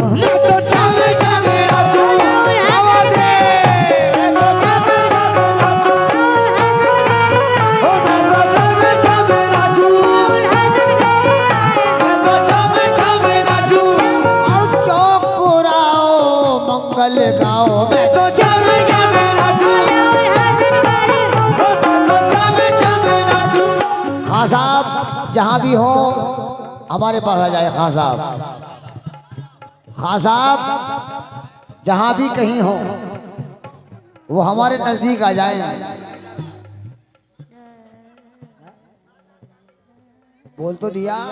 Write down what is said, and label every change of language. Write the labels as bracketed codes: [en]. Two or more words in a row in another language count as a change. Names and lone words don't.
[hi] मैं तो छम छम नाचूं, मैं तो छम छम नाचूं, ओ मैं तो छम छम नाचूं, मैं तो छम छम नाचूं, और चौक पुराओ मंगल गाओ, मैं तो छम छम नाचूं, मैं तो छम छम नाचूं। खां साहब जहाँ भी हो हमारे पास आ जाए। खां साहब जहाँ भी कहीं हो वो हमारे नजदीक आ जाए। बोल तो दिया।